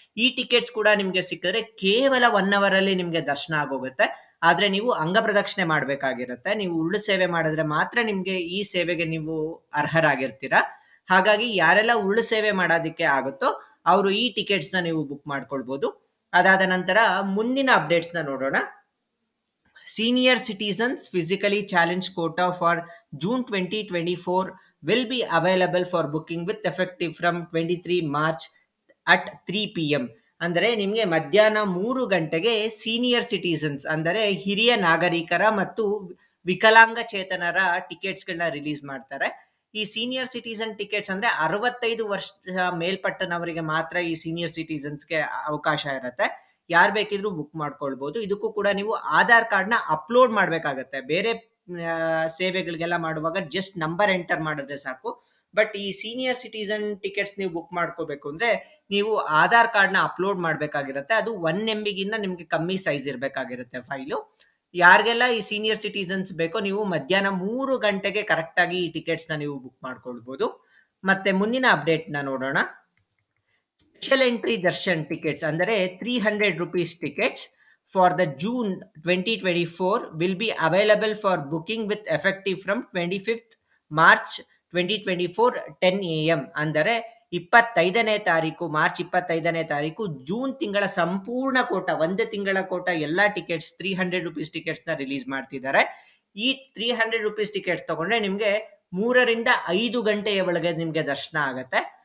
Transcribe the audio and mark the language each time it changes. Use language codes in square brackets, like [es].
[kn] ಈ ಟಿಕೆಟ್ಸ್ ಕೂಡ ನಿಮ್ಗೆ ಸಿಕ್ಕಿದ್ರೆ ಕೇವಲ 1 ಅವರ್ ಅಲ್ಲಿ ನಿಮ್ಗೆ ದರ್ಶನ ಆಗೋಗುತ್ತೆ. ಆದ್ರೆ ನೀವು ಅಂಗ ಪ್ರದಕ್ಷಿಣೆ ಮಾಡ್ಬೇಕಾಗಿರುತ್ತೆ. ನೀವು ಉರುಳು ಸೇವೆ ಮಾಡಿದ್ರೆ ಮಾತ್ರ ನಿಮ್ಗೆ ಈ ಸೇವೆಗೆ ನೀವು ಅರ್ಹರಾಗಿರ್ತೀರಾ. ಹಾಗಾಗಿ ಯಾರೆಲ್ಲ ಉರುಳು ಸೇವೆ ಮಾಡೋದಕ್ಕೆ ಆಗುತ್ತೋ ಅವರು ಈ ಟಿಕೆಟ್ಸ್ ನ ನೀವು ಬುಕ್ ಮಾಡ್ಕೊಳ್ಬಹುದು. ಅದಾದ ನಂತರ ಮುಂದಿನ ಅಪ್ಡೇಟ್ಸ್ ನ ನೋಡೋಣ. [en] Senior citizens physically challenged quota for June 2024 will be available for booking with effective from 23 March at 3 PM. [kn] ಅಂದರೆ ನಿಮಗೆ ಮಧ್ಯಾಹ್ನ 3 ಗಂಟೆಗೆ ಸೀನಿಯರ್ ಸಿಟಿಸನ್ಸ್ ಅಂದರೆ ಹಿರಿಯ ನಾಗರಿಕರ ಮತ್ತು ವಿಕಲಾಂಗಚೇತನರ ಟಿಕೆಟ್ಸ್ಗಳನ್ನ ರಿಲೀಸ್ ಮಾಡ್ತಾರೆ. ಈ ಸೀನಿಯರ್ ಸಿಟಿಸನ್ ಟಿಕೆಟ್ಸ್ ಅಂದ್ರೆ 65 ವರ್ಷ ಮೇಲ್ಪಟ್ಟನವರಿಗೆ ಮಾತ್ರ ಈ ಸೀನಿಯರ್ ಸಿಟಿಸನ್ಸ್ಗೆ ಅವಕಾಶ ಇರುತ್ತೆ. ಯಾರು ಬೇಕಿದ್ರು ಬುಕ್ ಮಾಡ್ಕೊಳ್ಬಹುದು. ಇದಕ್ಕೂ ಕೂಡ ನೀವು ಆಧಾರ್ ಕಾರ್ಡ್ ನ ಅಪ್ಲೋಡ್ ಮಾಡ್ಬೇಕಾಗತ್ತೆ. ಬೇರೆ ಸೇವೆಗಳಿಗೆಲ್ಲ ಮಾಡುವಾಗ ಜಸ್ಟ್ ನಂಬರ್ ಎಂಟರ್ ಮಾಡಿದ್ರೆ ಸಾಕು. ಬಟ್ ಈ ಸೀನಿಯರ್ ಸಿಟಿಸನ್ ಟಿಕೆಟ್ಸ್ ನೀವು ಬುಕ್ ಮಾಡ್ಕೋಬೇಕು ಅಂದ್ರೆ ನೀವು ಆಧಾರ್ ಕಾರ್ಡ್ ನ ಅಪ್ಲೋಡ್ ಮಾಡ್ಬೇಕಾಗಿರುತ್ತೆ. ಅದು 1 MB ಗಿನ್ನ ನಿಮ್ಗೆ ಕಮ್ಮಿ ಸೈಜ್ ಇರ್ಬೇಕಾಗಿರುತ್ತೆ ಫೈಲು. ಯಾರಿಗೆಲ್ಲ ಈ ಸೀನಿಯರ್ ಸಿಟಿಸನ್ಸ್ ಬೇಕೋ ನೀವು ಮಧ್ಯಾಹ್ನ 3 ಗಂಟೆಗೆ ಕರೆಕ್ಟ್ ಆಗಿ ಈ ಟಿಕೆಟ್ಸ್ ನ ನೀವು ಬುಕ್ ಮಾಡ್ಕೊಳ್ಬಹುದು. ಮತ್ತೆ ಮುಂದಿನ ಅಪ್ಡೇಟ್ ನ ನೋಡೋಣ. [en] Special entry darshan tickets ಅಂದರೆ 300 rupees tickets for the June 2024 will be available for booking with effective from 25th March 2024 10 AM. [kn] ಅಂದರೆ 25ನೇ ತಾರೀಕು ಮಾರ್ಚ್ 25ನೇ ತಾರೀಕು ಜೂನ್ ತಿಂಗಳ ಸಂಪೂರ್ಣ ಕೋಟ, 1 ತಿಂಗಳ ಕೋಟ ಎಲ್ಲ ಟಿಕೆಟ್ಸ್ 300 rupees ಟಿಕೆಟ್ಸ್ ನ ರಿಲೀಸ್ ಮಾಡ್ತಿದ್ದಾರೆ. ಈ 300 rupees ಟಿಕೆಟ್ಸ್ ತಗೊಂಡ್ರೆ ನಿಮ್ಗೆ 3 ರಿಂದ 5 ಗಂಟೆಯ ಒಳಗೆ ನಿಮ್ಗೆ ದರ್ಶನ ಆಗತ್ತೆ.